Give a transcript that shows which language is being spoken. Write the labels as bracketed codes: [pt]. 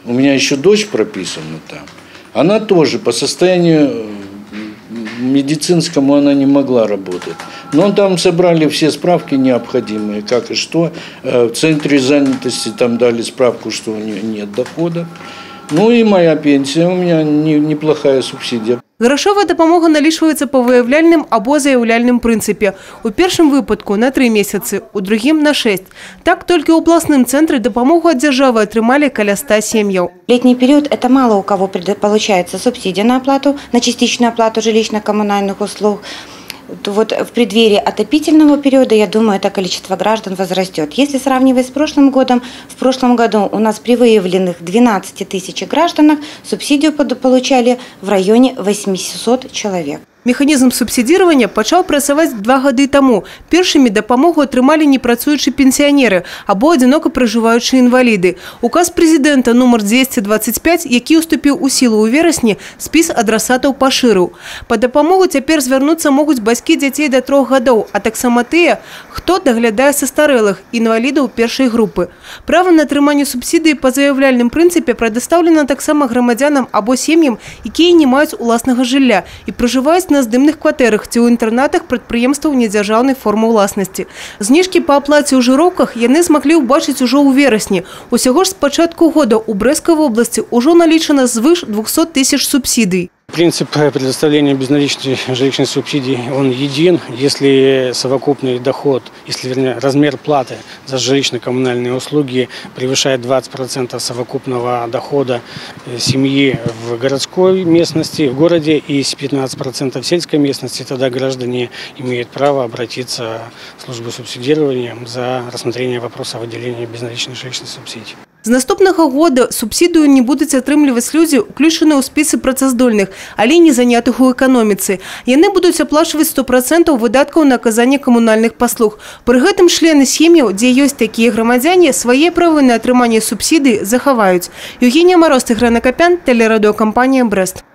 [ru] У меня еще дочь прописана там. Она тоже по состоянию медицинскому она не могла работать. Но там собрали все справки необходимые, как и что. В центре занятости там дали справку, что у нее нет дохода. Ну и моя пенсия, у меня неплохая субсидия. [be] Грошовая допомога налічваецца по выявляльным або заяўляльным прынцыпе. У першым выпадку на 3 месяцы, у другім на 6. Так толькі ў областным цэнтры допомогу от державы атрымалі каля 100 сем'яў. [ru] Летний период – это мало у кого получается субсидия на оплату, на частичную оплату жилищно-коммунальных услуг. Вот в преддверии отопительного периода, я думаю, это количество граждан возрастет. Если сравнивать с прошлым годом, в прошлом году у нас при выявленных 12 тысяч гражданах субсидию получали в районе 800 человек. [be] Механізм субсидирования пачаў працаваць 2 гады таму. Першымі дапамогу атрымалі непрацуючыя пенсіянеры або адзінока пражываючыя інваліды. Указ президента номер 225, які уступіў у сілу ў верасні, спіс адрасатаў пашырыў. Па дапамогу цяпер звярнуцца могуць бацькі дзяцей да 3 гадоў, а таксама тыя, хто даглядае састарэлых, інвалідаў першай групы. Права на атрыманне субсідыі па заяўляльным прынцыпе прадастаўлена таксама грамадзянам або сем'ям, якія не маюць уласнага жылля і пражываюць на здымных кватэрах ці ў інтэрнатах прадпрыемстваў недзяржаўнай формы ўласнасці. Зніжкі па аплаце ў жыроўках яны змаглі ўбачыць ужо ў верасні. Усяго ж з пачатку года ў Брэсцкай вобласці ўжо налічана звыш 200 тысяч субсідый. [ru] Принцип предоставления безналичной жилищной субсидии, он един, если совокупный доход, если вернее, размер платы за жилищно-коммунальные услуги превышает 20% совокупного дохода семьи в городской местности, в городе, и 15% в сельской местности, тогда граждане имеют право обратиться в службу субсидирования за рассмотрение вопроса выделения безналичной жилищной субсидии. [be] З наступнага года субсідыю не будуць атрымліваць людзі, уключаныя ў спісы працаздольных, але не занятых у эканоміцы. Яны будуць аплачваць 100% выдаткаў на аказанне камунальных паслуг. Пры гэтым члены сем'яў, дзе ёсць такія грамадзяне, свае правы на атрыманне субсідый захаваюць. Евгения Мороз, Тыгран Акопян, телерадиокомпания «Брест».